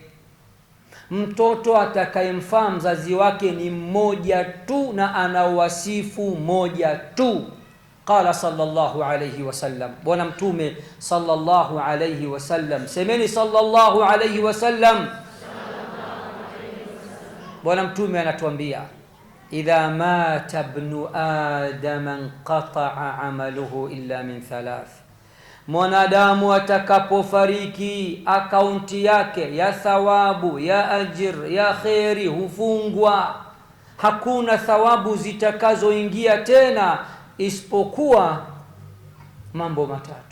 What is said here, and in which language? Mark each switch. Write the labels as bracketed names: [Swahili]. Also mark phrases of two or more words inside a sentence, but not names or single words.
[Swahili] Mtoto atakayemfaa mzazi wake ni mmoja tu, na ana wasifu moja tu. [Arabic] قال صلى الله عليه وسلم, [Swahili] bwana Mtume [Arabic] صلى الله عليه وسلم, semeni صلى الله عليه وسلم. [Swahili] Bwana Mtume anatuambia, [Arabic] إذا مات ابن آدم انقطع عمله إلا من ثلاث, [Swahili] mwanadamu atakapofariki akaunti yake ya thawabu, ya ajir, ya khairi hufungwa. Hakuna thawabu zitakazoingia tena isipokuwa mambo matatu.